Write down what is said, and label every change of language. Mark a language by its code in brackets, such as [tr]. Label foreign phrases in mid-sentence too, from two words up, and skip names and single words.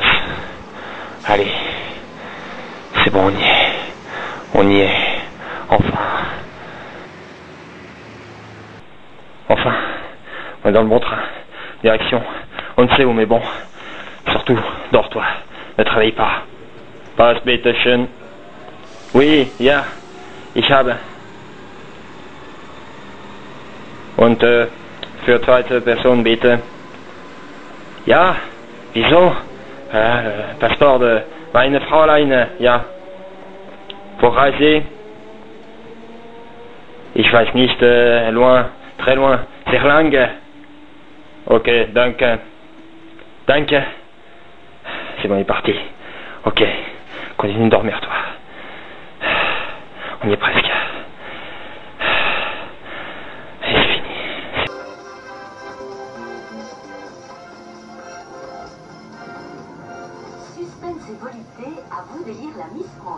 [fr] Allez. C'est bon, on y est. On y est. Enfin. Enfin. On est dans le bon train. Direction. On ne sait où, mais bon. Surtout, dors-toi. Ne travaille pas. [de] Pass bitte schön. Oui, ja. Ich habe. Und für zweite Person bitte. Ja, wieso? [fr] Passeport de [de] meine Fräulein, ja. Pour Reise. Ich weiß nicht, [fr] loin, très loin, [de] sehr lange. Ok, danke. Danke. [fr] C'est bon, il est parti. Ok, continue de dormir, toi. On y est presque. Et c'est fini. Suspense et volupté, à vous d'élire la Miss France.